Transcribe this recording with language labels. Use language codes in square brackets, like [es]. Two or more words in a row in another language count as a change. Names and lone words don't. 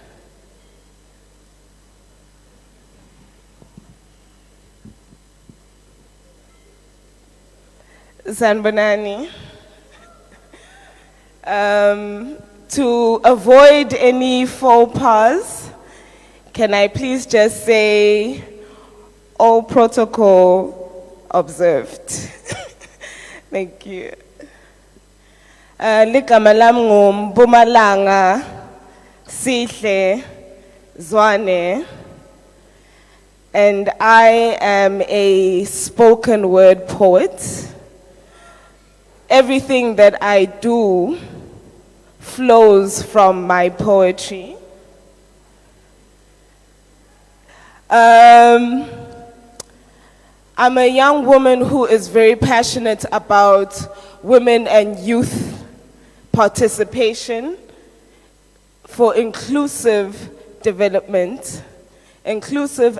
[ss] Sanbonani. [en] To avoid any faux pas, can I please just say all protocol observed? Thank you. [ss] Ligama lam nguMpumalanga Sihle Zwane, [en] and I am a spoken word poet. Everything that I do flows from my poetry. I'm a young woman who is very passionate about women and youth participation for inclusive development, inclusive